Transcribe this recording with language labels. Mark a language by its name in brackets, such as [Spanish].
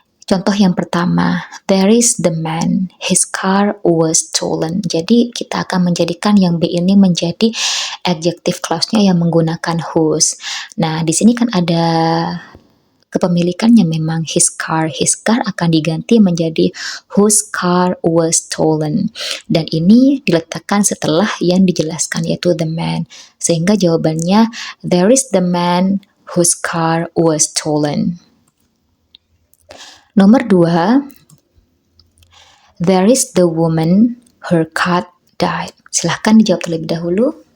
[Indonesian] Contoh yang pertama, [English] there is the man, his car was stolen. [Indonesian] Jadi kita akan menjadikan yang B ini menjadi adjective clause-nya yang menggunakan whose. Nah, di sini kan ada kepemilikannya memang his car akan diganti menjadi whose car was stolen. Dan ini diletakkan setelah yang dijelaskan yaitu the man. Sehingga jawabannya, [English] there is the man whose car was stolen. Nomor 2, there is the woman, her cat died. [Indonesian] Silahkan dijawab terlebih dahulu.